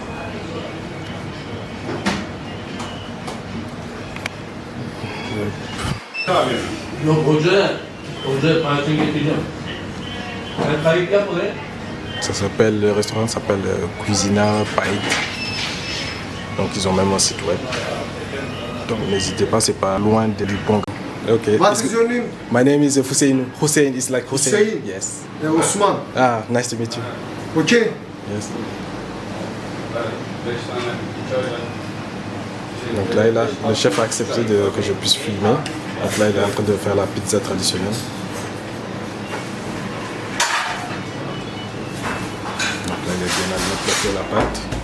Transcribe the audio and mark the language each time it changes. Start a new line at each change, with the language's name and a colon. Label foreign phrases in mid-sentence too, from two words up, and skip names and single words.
Turkish: Yok hoca parça getireceğim. Ben kayıt yap oraya.
French: Ça s'appelle, le restaurant s'appelle Cuisina Paid. Donc ils ont même un site web. Donc n'hésitez pas, c'est pas loin de Lipong.
English: Okay. What is your name? My name is Hussein. Hussein is like Hussein. Hussein? Yes. Osman. Ah, nice to meet you. Okay. Yes.
French: Donc là, le chef a accepté que je puisse filmer. Donc là, il est en train de faire la pizza traditionnelle. Donc là, il est bien placé la pâte.